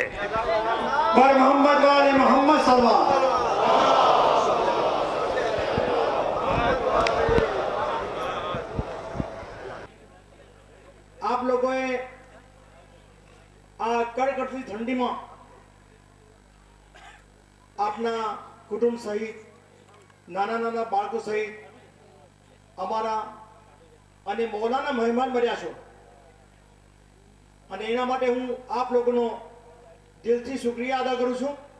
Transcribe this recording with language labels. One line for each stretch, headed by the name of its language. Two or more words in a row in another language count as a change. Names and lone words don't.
Persian: بر محمد وآل محمد صلوات.
Urdu: آپ لوگوں کڑکڑتی ٹھنڈی میں
Gujarati: આપના કુટુંબ સહિત નાના નાના બાળકો સહિત અમારા અને મૌલાના મહેમાન બન્યા છો અને એના માટે હું આપ લોકોનો દિલથી શુક્રિયા અદા કરું છું.